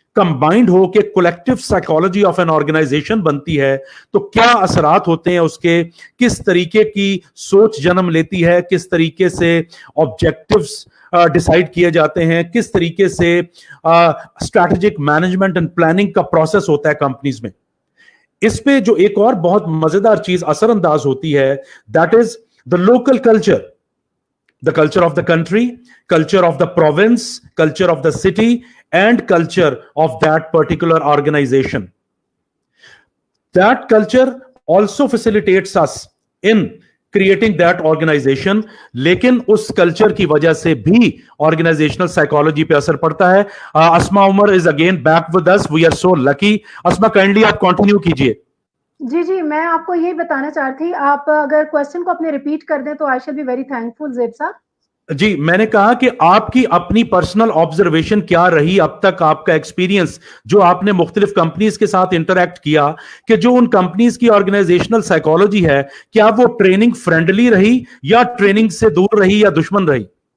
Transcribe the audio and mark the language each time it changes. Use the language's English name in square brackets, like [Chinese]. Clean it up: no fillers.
[Hindi] Combined हो के collective psychology of N organisation बनती है, तो क्या असरात होते हैं उसके, किस तरीके की सोच जन्म लेती है, किस तरीके से ऑब्जेक्टिव्स डिसाइड किए जाते हैं, किस तरीके से स्ट्रैटेजिक मैनेजमेंट एंड प्लानिंग का प्रोसेस होता है कंपनीज में. इस पे जो एक और बहुत मजेदार चीज असरअंदाज होती है, [English] That is the local culture, the culture of the country, culture of the province, culture of the city, and culture of that particular organization. That culture also facilitates us in creating that organization, [Hindi] लेकिन उस culture की वजह से भी organizational psychology पे असर पड़ता है. [English] Asma Umar is again back with us. We are so lucky. Asma, kindly [Hindi] आप [English] continue [Hindi] कीजिए. जी, मैं आपको यही बताना चाहती थी, आप अगर क्वेश्चन को अपने रिपीट कर दें तो [English] I shall be very thankful. [Hindi] ज़ेब साहब जी, मैंने कहा कि आपकी अपनी पर्सनल ऑब्जर्वेशन क्या रही अब तक, आपका एक्सपीरियंस जो आपने मुख्तलिफ कंपनीज के साथ इंटरैक्ट किया, कि जो उन कंपनीज की ऑर्गेनाइजेशनल साइकोलॉजी है, क्या वो ट्रेनिंग फ्रेंडली रही या ट्रेनिंग से दूर रही या दुश्मन रही?